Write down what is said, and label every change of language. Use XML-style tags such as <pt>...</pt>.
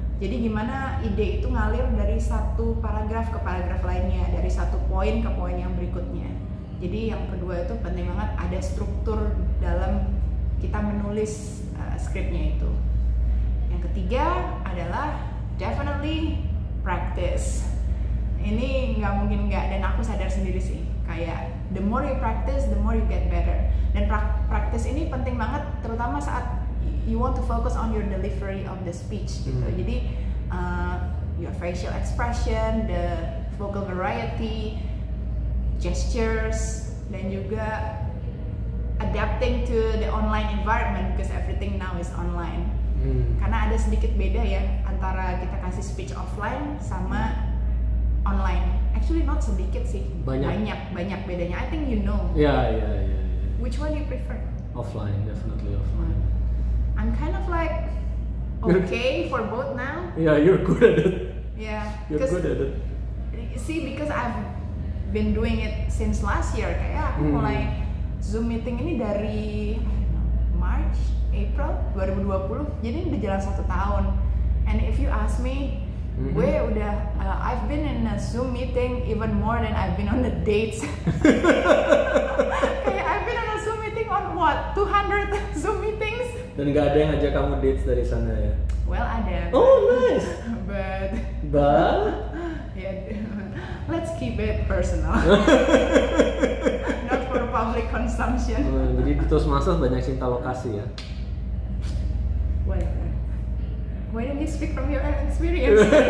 <id>Jadi gimana ide itu ngalir dari satu paragraf ke paragraf lainnya, dari satu poin ke poin yang berikutnya. Jadi yang kedua itu penting banget ada struktur dalam kita menulis skripnya itu. Yang ketiga adalah definitely practice. Ini nggak mungkin nggak, dan aku sadar sendiri sih.</id> <en>Kayak the more you practice, the more you get better.</en> <id>Dan practice ini penting banget, terutama saat</id> <en>you want to focus on your delivery of the speech gitu. Jadi your facial expression, the vocal variety, gestures, dan juga adapting to the online environment because everything now is online.</en> <id>Karena ada sedikit beda ya antara kita kasih speech offline sama online.</id> <en>Actually not</en> <id>sedikit sih, banyak bedanya.</id> <en>I think you know. Yeah. Which one do you prefer? Offline, definitely offline. I'm kind of like okay for both now. Yeah, you're good at it. Yeah, you're good at it. See, because I've been doing it since last year.</en> <id>Kayak aku mulai Zoom meeting ini dari March, April 2020. Jadi udah jalan 1 tahun.</id> <en>And if you ask me,</en> <id>gue udah</id> <en>I've been in a Zoom meeting even more than I've been on the dates. Kayak I've been on a Zoom meeting on what 200 Zoom meetings.</en> <id>Dan nggak ada yang ngajak kamu dates dari sana ya? Well, ada.</id> <en>Oh nice. But yeah, let's keep it personal. Not for public consumption.</en> <id>Jadi di Toastmasters banyak cinta lokasi ya?</id> <en>Whatever. Why don't you speak from your experience?</en>